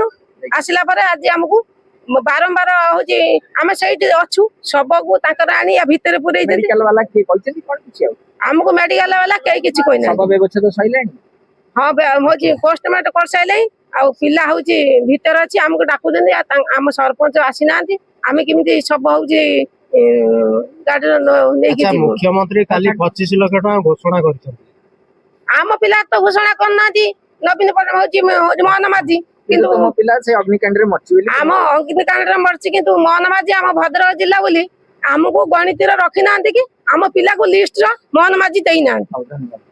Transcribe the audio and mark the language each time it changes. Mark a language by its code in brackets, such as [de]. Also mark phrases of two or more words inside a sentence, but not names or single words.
[or] ଆସିଲା ପରେ ଆଜି ଆମକୁ ବାରମ୍ବାର ହଉଛି ଆମେ ସେଇଠି ଅଛୁ ଶବକୁ ତାଙ୍କର ଆଣି ୟା ଭିତରେ ପୁରେଇ ଆମକୁ ମେଡିକାଲ ବାଲା କେହି କିଛି କହିନାହାନ୍ତି। ହଁ ହଉଛି ପୋଷ୍ଟମର୍ଟମ କରିସାରିଲେଣି। ଆଉ ପିଲା ହଉଛି ଭିତରେ ଅଛି ଆମକୁ ଡାକୁଛନ୍ତି। ଆମ ସରପଞ୍ଚ ଆସିନାହାନ୍ତି। ଆମେ କେମିତି ଶବ ହଉଛି ଗାଡିର ନେଇକି ଯିବୁ? ମୁଖ୍ୟମନ୍ତ୍ରୀ କାଲି 25 ଲକ୍ଷ ଟଙ୍କା ଘୋଷଣା କରିଛନ୍ତି। ଆମ ପିଲା ତ ଘୋଷଣା କରୁନାହାନ୍ତି। ନବୀନ ପଟ୍ଟନାୟକ ହଉଛି ମୋହନ ମାଝି କିନ୍ତୁ ତମ ପିଲା ସେ ଅଗ୍ନିକାଣ୍ଡରେ ମରିଛି ବୋଲି ଆମ ଅଗ୍ନିକାଣ୍ଡରେ ମରିଛି କିନ୍ତୁ ମୋହନ ମାଝି ଆମ ଭଦ୍ରକ ଜିଲ୍ଲା ବୋଲି ଆମକୁ ଗଣିତରେ ରଖିନାହାନ୍ତି କି ଆମ ପିଲାକୁ ଲିଷ୍ଟର ମୋହନ ମାଝୀ ଦେଇନାହାନ୍ତି। ହଉ ଧନ୍ୟବାଦ।